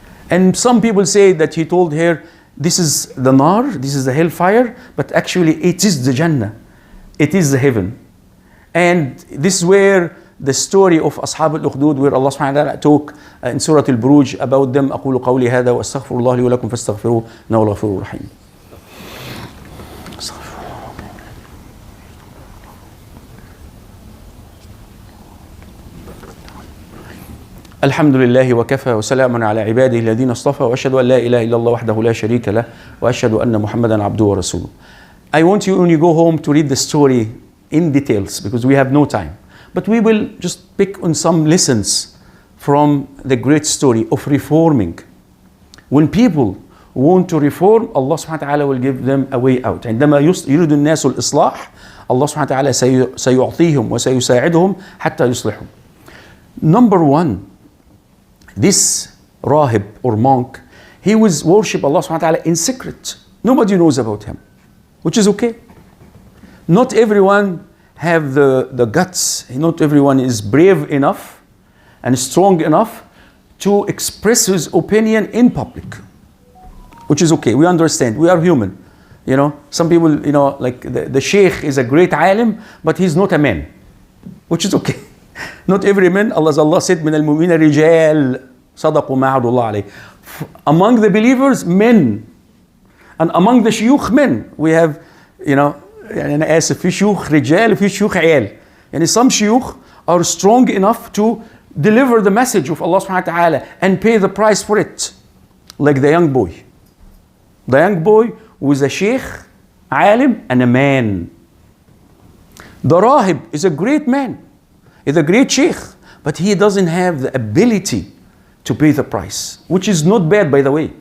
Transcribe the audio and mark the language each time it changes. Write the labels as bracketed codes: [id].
[en] And some people say that he told her, this is the nar, this is the hellfire, but actually it is the Jannah, it is the heaven. And this is where the story of Ashab al-Ukhdud, where Allah subhanahu wa ta'ala talk in Surah Al-Buruj about them. [ar] أقول قولي هذا وأستغفر الله لي ولكم فاستغفروه إنه هو الغفور الرحيم. الحمد لله وكفى وسلام على عباده الذين اصطفى وأشهد أن لا إله إلا الله وحده لا شريك له وأشهد أن محمدا عبده ورسوله. [en] I want you, when you go home, to read the story in details, because we have no time. But we will just pick on some lessons from the great story of reforming. When people want to reform, Allah subhanahu wa ta'ala will give them a way out. [ar] عندما يريد الناس الإصلاح, Allah subhanahu wa ta'ala سيعطيهم وسيساعدهم حتى يصلحوا. [en] Number 1, this rahib or monk, he was worship Allah subhanahu wa ta'ala in secret. Nobody knows about him, which is okay. Not everyone have the guts. Not everyone is brave enough and strong enough to express his opinion in public, which is okay. We understand. We are human. You know, some people, you know, like the Sheikh is a great alim, but he's not a man, which is okay. Not every man. Allah said, [ar] "Min al-mu'mina rijal sadaqu ma'adullah alayh." [en] Among the believers, men, and among the shuyukh, men. We have, you know, [ar] أنا آسف في شيوخ رجال وفي شيوخ عيال. يعني [en] some shuyukh are strong enough to deliver the message of Allah subhanahu wa ta'ala and pay the price for it, like the young boy. The young boy was a sheikh, alim, and a man. The rahib is a great man, is a great sheikh, but he doesn't have the ability to pay the price, which is not bad, by the way.